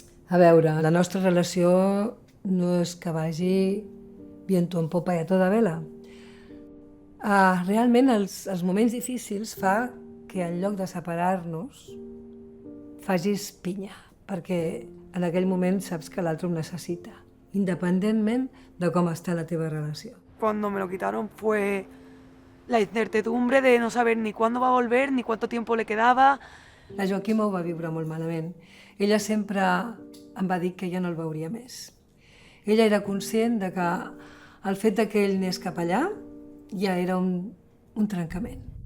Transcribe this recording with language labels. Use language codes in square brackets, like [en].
[ca] A veure, la nostra relació no és que vagi [es] viento en popa [ca] i a tota vela. Realment els moments difícils fa que en lloc de separar-nos facis pinya, perquè en aquell moment saps que l'altre ho necessita, independentment de com està la teva relació. [es] Cuando me lo quitaron fue la incertidumbre de no saber ni cuándo va a volver, ni cuánto tiempo le quedaba. [ca] La Joaquima ho va viure molt malament. Ella sempre em va dir que ja no el veuria més. Ella era conscient de que el fet de que ell anés cap allà ja era un trencament.